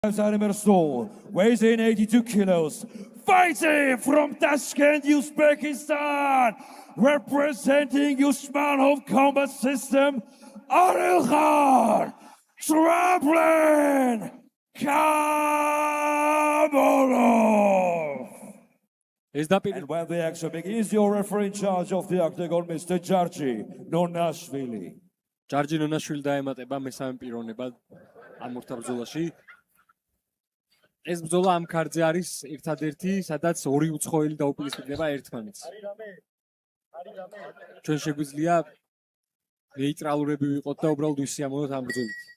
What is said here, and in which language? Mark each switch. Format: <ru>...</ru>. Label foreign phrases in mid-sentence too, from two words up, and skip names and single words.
<en>Soul, weighs in 82 kilos, fighting from Tashkent, Uzbekistan, representing Usmanov Combat System, Aril Khan, Tramplin Kamolov. And when the action begins, your referee in charge of the octagon, Mr. Georgi Nonashvili.</en> <ka>Georgi Nonashvili დაემატება მესამე პიროვნებად ამ ორთაბრძოლაში. ეს ბრძოლა ამ ქარზე არის ერთადერთი, სადაც ორი უცხოელი დაუპირისპირდება ერთმანეთს. ჩვენ შეგვიძლია ნეიტრალურები ვიყოთ და უბრალოდ ვისიამოვნოთ ამ ბრძოლით.</ka>